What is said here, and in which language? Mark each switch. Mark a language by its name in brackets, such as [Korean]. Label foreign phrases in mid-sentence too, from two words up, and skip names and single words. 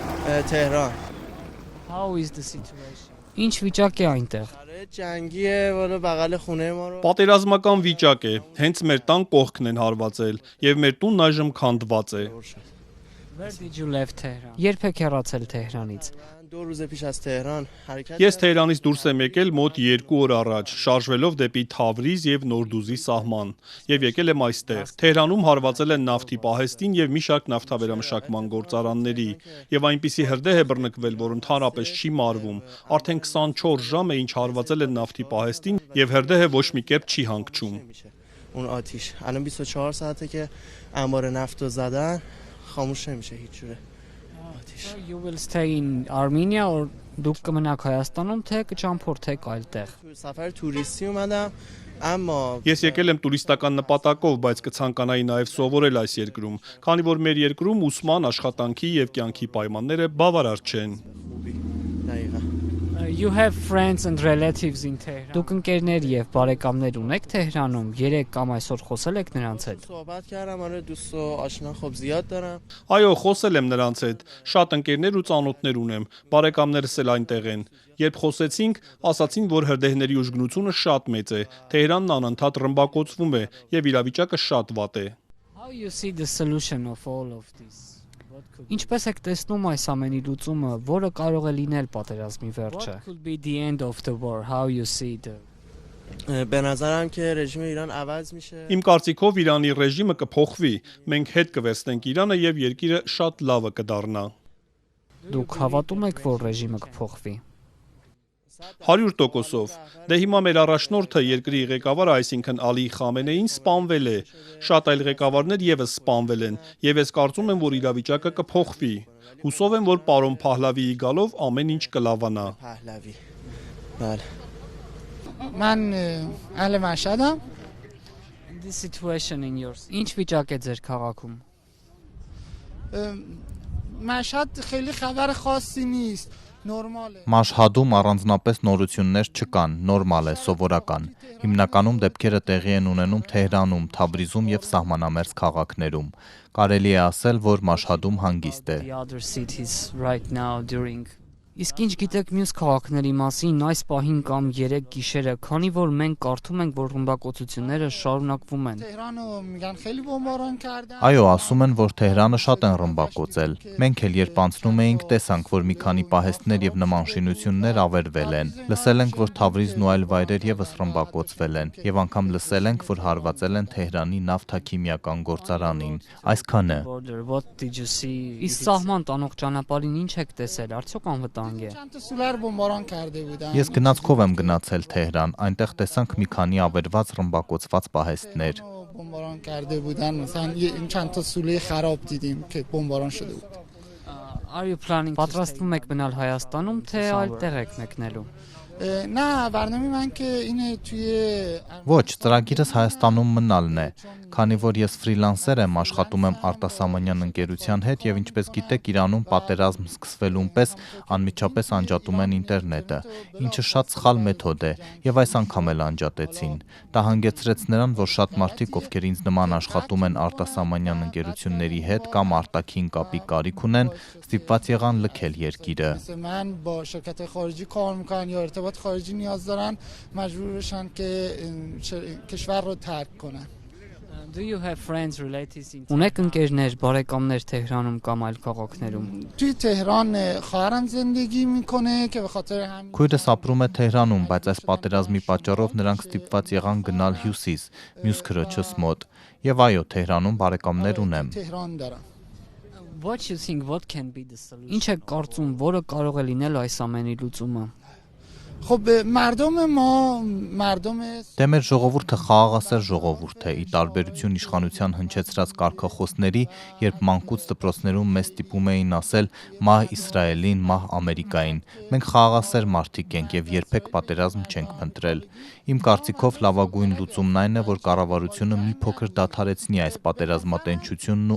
[English] Tehran. How is the situation? [Armenian] Ինչ վիճակ է այնտեղ։ [Persian] جنگه, որը بغل خونه مارو։ [Armenian] Պատերազմական վիճակ է, հենց մեր տան կողքն են հարվածել, եւ մեր տունն այժմ քանդված է։ [English] Where did you leave Tehran? [Armenian] Երբ եք հեռացել Թեհրանից։ [Persian] 2 روز پیش از تهران حرکت [Armenian] Ես Թեհրանից դուրս եմ եկել մոտ 2 օր առաջ, շարժվելով դեպի Թավրիզ եւ Նորդուզի սահման, եւ եկել եմ այստեղ։ Թեհրանում հարվածել են նավթի պահեստին եւ մի շարք նավթավերամշակման գործարանների, եւ այնպիսի հրդեհ է բռնկվել, որ ընդհանրապես չի մարվում։ Արդեն 24 ժամ է ինչ հարվածել են նավթի պահեստին եւ հրդեհը ոչ մի կերպ չի հանգչում։ [Persian] اون آتیش الان 24 ساعته که انبار نفت رو زدن خاموش نمیشه هیچ جوره. [English] So you will stay in Armenia or [Armenian] դուք կմնաք Հայաստանում թե կճամփորդեք այլտեղ։ [Persian] سفر توریستی اومدم اما [Armenian] Ես եկել եմ տուրիստական նպատակով, բայց կցանկանայի նաև սովորել այս երկրում, քանի որ մեր երկրում ուսման, աշխատանքի եւ կյանքի պայմանները բավարար չեն։ [Persian] دقیقاً [English] You have friends and relatives in Tehran. [Armenian] Դուք ընկերներ եւ բարեկամներ ունեք Թեհրանում։ Երեք կամ այսօր խոսել եք նրանց հետ։ [Persian] صحبت کردم آره دوست و آشنا خب زیاد دارم. [Armenian] Այո, խոսել եմ նրանց հետ։ Շատ ընկերներ ու ծանոթներ ունեմ։ Բարեկամներս էլ այնտեղ են։ Երբ խոսեցինք, ասացին, որ հրդեհների ուժգնությունը շատ մեծ է։ Թեհրանն անընդհատ ռմբակոծվում է եւ իրավիճակը շատ վատ է։ [English] How you see the solution of all of this? [Armenian] Ինչպես եք տեսնում այս ամենի լուծումը, որը կարող է լինել պատերազմի վերջը? [English] What could be the end of the war? How you see the [Persian] به نظرم که رژیم ایران عوض میشه. [Armenian] Իմ կարծիքով Իրանի ռեժիմը կփոխվի։ Մենք հետ կվերցնենք Իրանը եւ երկիրը շատ լավը կդառնա։ Դուք հավատում եք, որ ռեժիմը կփոխվի։ 100%-ով։ Դե հիմա մեր առաջնորդը երկրի ղեկավարը, այսինքն Ալի Խամենեին սպանվել է։ Շատ այլ ղեկավարներ եւս սպանվել են, եւ ես կարծում եմ, որ իրավիճակը կփոխվի։ Հուսով եմ, որ պարոն Փահլավիի գալով ամեն ինչ կլավանա։ [Persian] پهلوی. بله. من اهل مشهدم. [English] This situation in yours. [Armenian] Ինչ վիճակ է ձեր քաղաքում։ [Persian] مشهد خیلی خبر خاصی نیست. نرماله. [Armenian] Մաշհադում առանձնապես նորություններ չկան, նորմալ է, սովորական։ Հիմնականում դեպքերը տեղի են ունենում Թեհրանում, Թավրիզում եւ սահմանամերձ քաղաքներում։ Կարելի է ասել, որ Մաշհադում հանգիստ է։ [English] The other cities right now during [Armenian] Իսկ ինչ գիտեք մյուս քաղաքների մասին այս պահին կամ 3 գիշերը, քանի որ մենք կարդում ենք, որ ռմբակոծությունները շարունակվում են։ [Persian] تهرانو میگن خیلی بمباران کردن. [Armenian] Այո, ասում են, որ Թեհրանը շատ են ռմբակոծել։ Մենք էլ երբ անցնում էինք, տեսանք, որ մի քանի պահեստներ եւ նման շինություններ ավերվել են։ Լսել ենք, որ Թավրիզն ու այլ վայրեր եւս ռմբակոծվել են, եւ անգամ լսել ենք, որ հարվածել են Թեհրանի նավթաքիմիական գործարանին։ Այսքանը։ [English] What did you see? [Armenian] Իսկ սահման տանող ճանապարհին ինչ եք տեսել? Արդյոք անվտանգ է։ [Persian] چند تا سولر بمباران کرده بودن. [Armenian] Ես գնացքով եմ գնացել Թեհրան, այնտեղ տեսանք մի քանի ավերված ռմբակոծված պահեստներ։ [Persian] بمباران کرده بودن مثلا این چند تا سوله خراب دیدیم که بمباران شده بود. [English] Are you planning [Armenian] Պատրաստվում եք մնալ Հայաստանում թե այլտեղ եք մեկնելու։ [Persian] نه برنامه من که اینه توی [Armenian] Ոչ, ծրագիրս Հայաստանում մնալն է, քանի որ ես ֆրիլանսեր եմ, աշխատում եմ արտասահմանյան ընկերության հետ եւ ինչպես գիտեք, Իրանում պատերազմ սկսվելուն պես անմիջապես անջատում են ինտերնետը, ինչը շատ սխալ մեթոդ է եւ այս անգամ էլ անջատեցին։ Դա հանգեցրեց նրան, որ շատ մարդիկ, ովքեր ինձ նման աշխատում են արտասահմանյան ընկերությունների հետ կամ արտաքին կապի կարիք ունեն, ստիպված եղան լքել երկիրը։ [Persian] من با شرکت خارجی کار میکنن یا ارتباط خارجی نیاز دارن مجبور بشن که کشور رو ترک کنن. [English] Do you have friends relatives in [Armenian] Ունեք ընկերներ, բարեկամներ Թեհրանում կամ այլ քաղաքներում։ [Persian] توی تهران خواهرم زندگی میکنه که به خاطر همین [Armenian] Քույրս ապրում է Թեհրանում, բայց այս պատերազմի պատճառով նրանք ստիպված եղան գնալ հյուսիս, մյուս քրոջս մոտ։ Եվ այո, Թեհրանում բարեկամներ ունեմ։ [Persian] تهران دارم. [English] What you think what can be the solution? [Armenian] Ինչ եք կարծում, որը կարող է լինել այս ամենի լուծումը։ [Persian] خب مردم ما مردم [Armenian] Դե մեր ժողովուրդը խաղաղասեր ժողովուրդ է, ի տարբերություն իշխանության հնչեցրած կարգախոսների, երբ մանկուց դպրոցներում մեզ ստիպում էին ասել մահ Իսրայելին, մահ Ամերիկային։ Մենք խաղաղասեր մարդիկ ենք եւ երբեք պատերազմ չենք փնտրել։ Իմ կարծիքով լավագույն լուծումն այն է, որ կառավարությունը մի փոքր դադարեցնի այս պատերազմատենչությունն ու